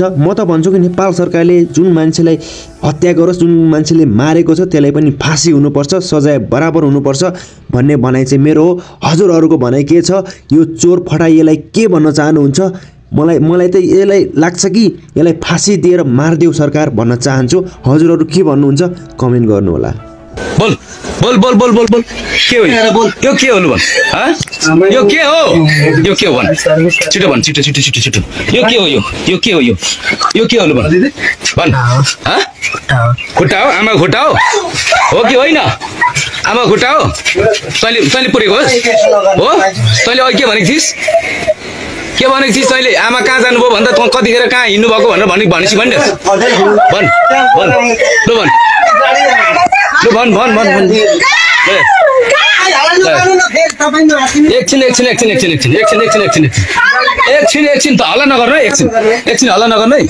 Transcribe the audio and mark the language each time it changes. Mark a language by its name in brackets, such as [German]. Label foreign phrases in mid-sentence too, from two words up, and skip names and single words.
[Nepali] म त भन्छु कि नेपाल सरकारले जुन मान्छेलाई हत्या गरोस् जुन मान्छेले मारेको छ त्यसलाई पनि फाँसी हुनुपर्छ सजाय बराबर हुनुपर्छ भन्ने भनाइ चाहिँ मेरो हो। हजुरहरुको भनाइ के छ? यो चोर फटाइएलाई के भन्न चाहनुहुन्छ? मलाई त यसलाई लाग्छ कि यसलाई फाँसी दिएर मार्देऊ सरकार भन्न चाहन्छु। हजुरहरु के भन्नुहुन्छ कमेन्ट गर्नु होला। बोल बोल बोल बोल बोल बोल के हो यो के हो लु भन यो के हो भन छिटो भन छिटो छिटो छिटो छिटो यो के हो यो के हो यो के हो लु भन भन खुट्टा हो आमा खुट्टा हो कि होइन? आमा खुट्टा हो तैँले पुरेको हो तैँले अघि के भनेको थिइस् तैँले आमा कहाँ जानुभयो भन्दा त कतिखेर कहाँ हिँड्नु भएको भनेर भनेपछि भन् एकछिन त हल्ला नगर्नु है एकछिन हल्ला नगर्नु है।